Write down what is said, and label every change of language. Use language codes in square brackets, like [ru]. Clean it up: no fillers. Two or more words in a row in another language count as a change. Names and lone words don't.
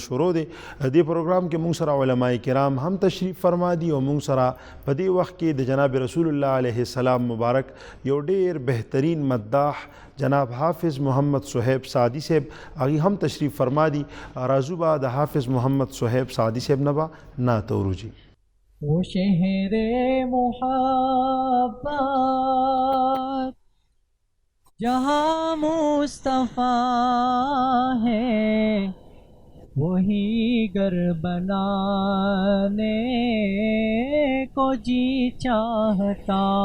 [ps] شروع دی دې پروګرام کې موږ سره علماء کرام هم تشریف فرما دي او موږ سره په دې وخت کې د جناب رسول الله [ar] علیه السلام [ps] مبارک یو ډیر بهترین مداح جناب حافظ محمد صہیب سعدی صاحب هغه هم تشریف فرما دي راځو به د حافظ محمد صہیب سعدی صاحب نه به نعت اوروجي [ur] وہ شہر محبت جہاں مصطفیٰ ہے وہی گھر بنانے کو جی چاہتا